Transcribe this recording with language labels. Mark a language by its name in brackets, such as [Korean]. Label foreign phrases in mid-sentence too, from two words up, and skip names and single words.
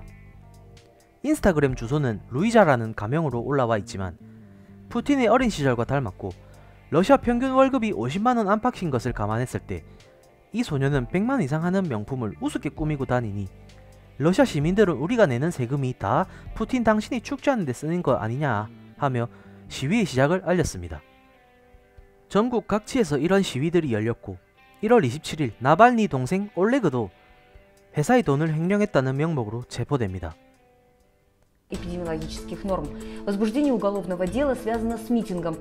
[Korean] 인스타그램 주소는 루이자라는 가명으로 올라와 있지만 푸틴의 어린 시절과 닮았고 러시아 평균 월급이 50만원 안팎인 것을 감안했을 때 이 소녀는 100만 이상 하는 명품을 우습게 꾸미고 다니니 러시아 시민들은 우리가 내는 세금이 다 푸틴 당신이 축제하는 데 쓰는 거 아니냐 하며 시위의 시작을 알렸습니다. 전국 각지에서 이런 시위들이 열렸고 1월 27일 나발니 동생 올레그도 회사의 돈을 횡령했다는 명목으로 체포됩니다. [Russian] эпидемиологических норм. Возбуждение уголовного дела связано с митингом.